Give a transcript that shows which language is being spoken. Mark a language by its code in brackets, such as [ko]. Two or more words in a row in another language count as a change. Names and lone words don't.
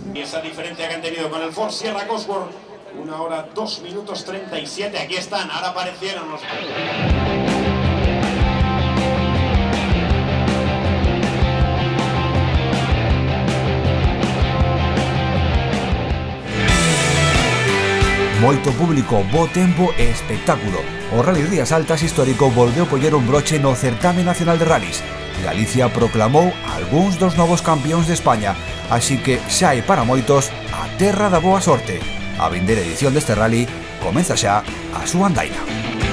[es] Y esa diferencia que han tenido con el Ford Sierra Cosworth, 1 hora 2 minutos 37, aquí están, ahora aparecieron los... [gl] Moito público, bo tempo e espectáculo. O Rally Rías Altas histórico volveu poñer un broche no certame nacional de rallies. Galicia proclamou algúns dos novos campións de España, así que xa hai para moitos a terra da boa sorte. A vindeira edición deste rally comeza xa a súa andaina.